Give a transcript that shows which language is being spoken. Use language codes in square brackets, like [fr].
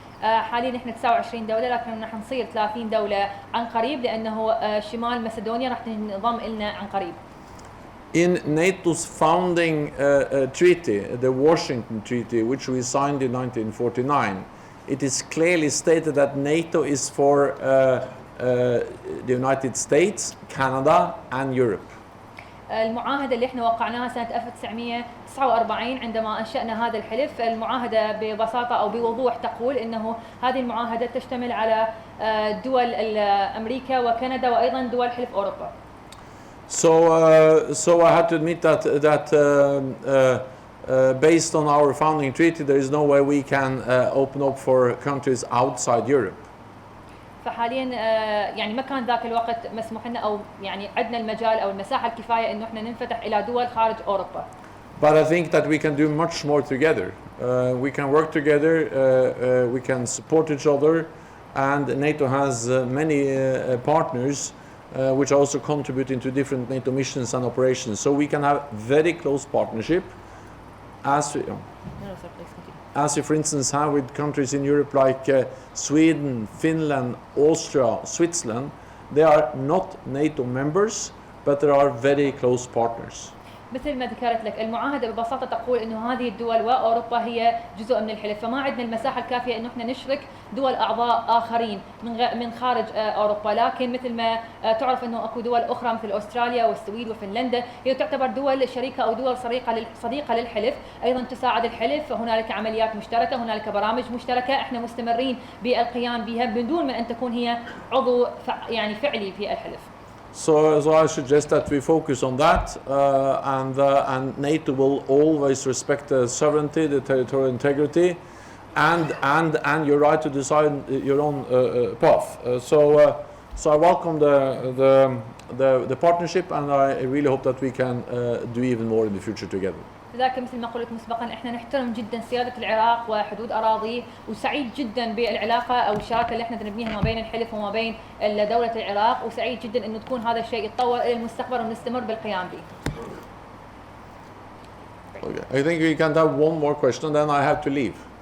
[ar] حاليا احنا 29 دولة لكن راح نصير 30 دولة عن قريب لأنه شمال مسدونيا راح تنضم لنا عن قريب. [en] In NATO's founding treaty, the Washington Treaty, which we signed in 1949, it is clearly stated that NATO is for the United States, Canada and Europe. [ar] المعاهدة اللي احنا وقعناها سنة 1949 عندما أنشأنا هذا الحلف، المعاهدة ببساطة أو بوضوح تقول إنه هذه المعاهدة تشتمل على دول أمريكا وكندا وأيضا دول حلف أوروبا. [en] So I have to admit that based on our founding treaty, there is no way we can open up for countries outside Europe. [ar] فحاليا يعني ما كان ذاك الوقت مسموح لنا او يعني عندنا المجال او المساحه الكفايه انه احنا ننفتح الى دول خارج اوروبا. [en] But I think that we can do much more together. We can work together, we can support each other, and NATO has many partners which also contribute into different NATO missions and operations. So we can have very close partnership as we, for instance, have with countries in Europe like Sweden, Finland, Austria, Switzerland. They are not NATO members, but they are very close partners. [ar] مثل ما ذكرت لك المعاهدة ببساطة تقول إنه هذه الدول وأوروبا هي جزء من الحلف، فما عندنا المساحة الكافية إنه إحنا نشرك دول أعضاء آخرين من خارج أوروبا، لكن مثل ما تعرف إنه أكو دول أخرى مثل أستراليا والسويد وفنلندا هي تعتبر دول شريكة أو دول صديقة للحلف، أيضا تساعد الحلف، هنالك عمليات مشتركة، هنالك برامج مشتركة، إحنا مستمرين بالقيام بها بدون ما أن تكون هي عضو يعني فعلي في الحلف. [en] So I suggest that we focus on that, and NATO will always respect the sovereignty, the territorial integrity, and your right to decide your own path. So I welcome the partnership, and I really hope that we can do even more in the future together. [ar] لذلك مثل ما قلت مسبقا احنا نحترم جدا سياده العراق وحدود اراضيه، وسعيد جدا بالعلاقه او الشراكه اللي احنا نبنيها ما بين الحلف وما بين دوله العراق، وسعيد جدا انه تكون هذا الشيء يتطور الى المستقبل ونستمر بالقيام به. [en] Okay. I think we can have one more question, then I have to leave.